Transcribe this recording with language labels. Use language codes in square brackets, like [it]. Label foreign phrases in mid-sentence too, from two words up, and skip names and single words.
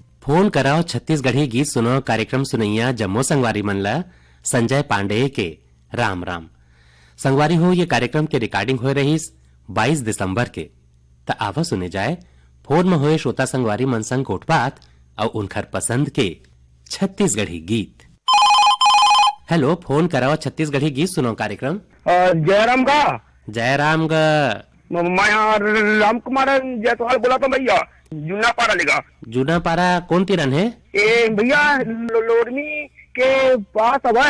[hne] फोन कराओ छत्तीसगढ़ी गीत सुनो कार्यक्रम सुनैया जम्मो संगवारी मन ला संजय पांडे के राम राम। संगवारी हो ये कार्यक्रम के रिकॉर्डिंग हो रही 22 दिसंबर के त आवा सुने जाए फोन में होए श्रोता संगवारी मन संग कोटबात और उनकर पसंद के छत्तीसगढ़ी गीत। हेलो, फोन कराओ छत्तीसगढ़ी गीत सुनो कार्यक्रम। जयराम का जयराम गा मैं राम कुमार जायसवाल बोला था भैया, जूना पारा लेगा। जूना पारा कौन तिरन है? ए भैया लोरमी के पास अब है।